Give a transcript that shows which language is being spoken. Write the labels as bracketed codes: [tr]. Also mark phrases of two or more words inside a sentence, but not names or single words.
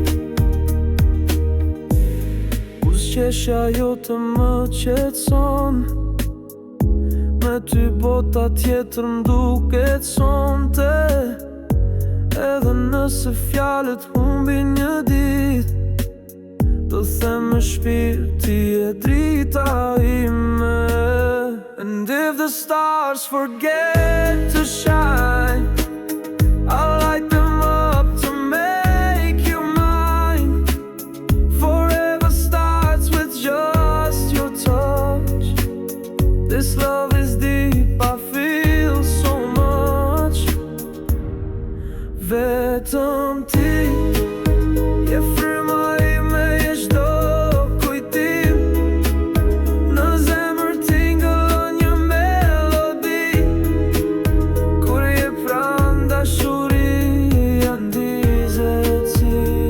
[sq] Buzëqeshja jote më qetson, me ty bota tjetër m'duket sonte. Edhe nëse fjalët humbin një dit, do them me shpirt ti e drita ime. [en] And if the stars forget to shine, I'll light them up to make you mine. Forever starts with just your touch. This love is deep, I feel so much. [sq] Vetëm ti je fryma ime, je çdo kujtim. Në zemër tingëllon një melodi, kur je pranë dashuria ndizet si.